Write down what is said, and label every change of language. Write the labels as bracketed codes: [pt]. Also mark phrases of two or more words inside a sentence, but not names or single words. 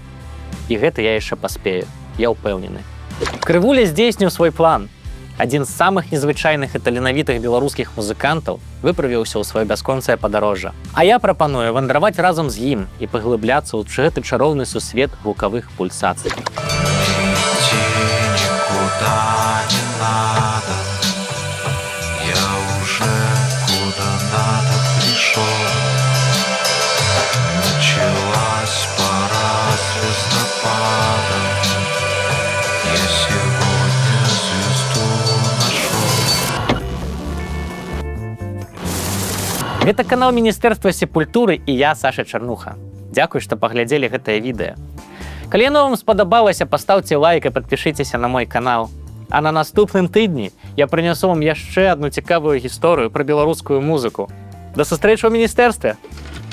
[be] І гэта я яшчэ паспею, я ўпэўнены. Крывуля здзейсніў свой план. Адзін з самых незвычайных і таленавітых беларускіх музыкантаў выправіўся ў сваё бясконцае падарожжа. А я прапаную вандраваць разам з ім і паглыбляцца ў гэты чароўны сусвет гукавых пульсацый. [ru] Идти никуда не надо, я уже куда надо пришел. Началась пора звездопада, я сегодня звезду нашел. [be] Гэта канал Міністэрства сепультуры і я, Саша Чарнуха. Дзякуй, што паглядзелі гэтае відэа. Калі яно вам спадабалася, пастаўце лайк і падпішыцеся на мой канал. А на наступным тыдні я прынясу вам яшчэ адну цікавую гісторыю пра беларускую музыку. Да сустрэчы ў міністэрстве!